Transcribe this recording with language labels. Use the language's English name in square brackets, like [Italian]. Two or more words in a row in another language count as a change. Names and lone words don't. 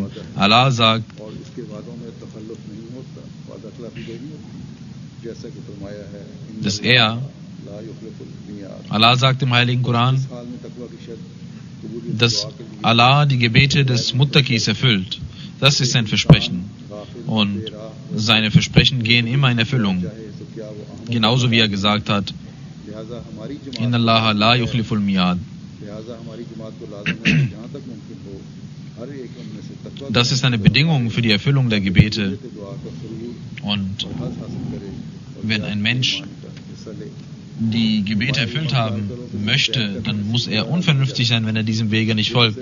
[German] Allah sagt, dass Allah sagt im Heiligen Koran, dass Allah die Gebete des Muttaqis erfüllt. Das ist sein Versprechen. Und seine Versprechen gehen immer in Erfüllung. Genauso wie er gesagt hat, [Arabic] إن الله لا يخلف الميعاد. [German] Das ist eine Bedingung für die Erfüllung der Gebete. Und wenn ein Mensch die Gebete erfüllt haben möchte, dann muss er unvernünftig sein, wenn er diesem Wege nicht folgt.